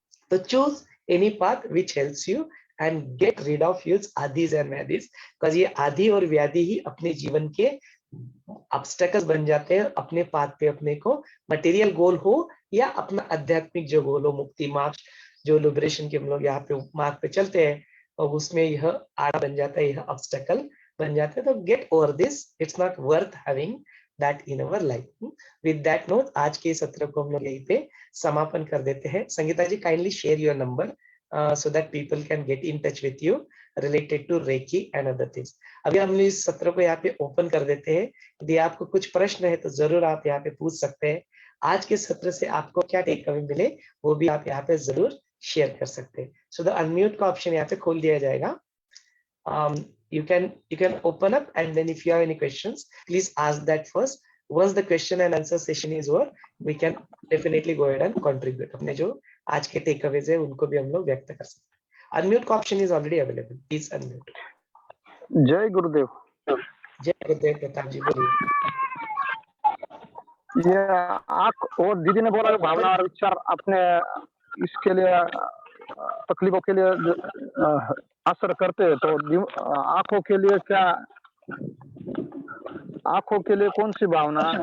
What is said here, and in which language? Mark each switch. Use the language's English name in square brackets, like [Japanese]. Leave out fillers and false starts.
[English] तो choose any path which helps you and get rid of use [Hindi] आदिज and व्याधिज, because ये आदि और व्याधि ही अपने जीवन के ऑब्स्टेकल्स बन जाते हैं अपने पाथ पे, अपने को मटेरियल गोल हो या अपना आध्यात्मिक जो गोल हो, मुक्ति मार्ग, जो लिबरेशन के हम लोग यहाँ पे मार्ग पे चलते हैं, और उसमें यह आड़ा बन जाता है, यह ऑब्स्टेकल बन जाता है। [English] तो get over this, it's not worth having that in our life. With that note, [Hindi] आज के सत्र को हम लोग यहीं पे समापन कर देते हैं। [English] Sangeeta ji, kindly share your number so that people can get in touch with you related to Reiki and other things. [Hindi] अभी हम इस सत्र को यहाँ पे ओपन कर देते हैं। यदि आपको कुछ प्रश्न है तो जरूर आप यहाँ पे पूछ सकते हैं। आज के सत्र से आपको क्या टेक अवे मिले, वो भी आप यहाँ पे जरूर शेयर कर सकते हैं। सो द अनम्यूट का ऑप्शन यहाँ पे खोल दिया जाएगा। [English] You can open up, and then if you have any questions, please ask that first. Once the question and answer session is over, we can definitely go ahead and contribute. [Hindi] अपने जो आज के take Awez है उनको भी हम लोग व्यक्त कर सकते हैं। [English] Unmute का option is already available, please unmute. [Hindi] जय गुरुदेव। जय गुरुदेव। प्रताप जी बोलिए। ये आप और दीदी ने बोला भावना और विचार अपने इसके लिए तकलीफों के लिए असर करते हैं, तो आंखों के लिए क्या, आंखों के लिए कौन सी भावना?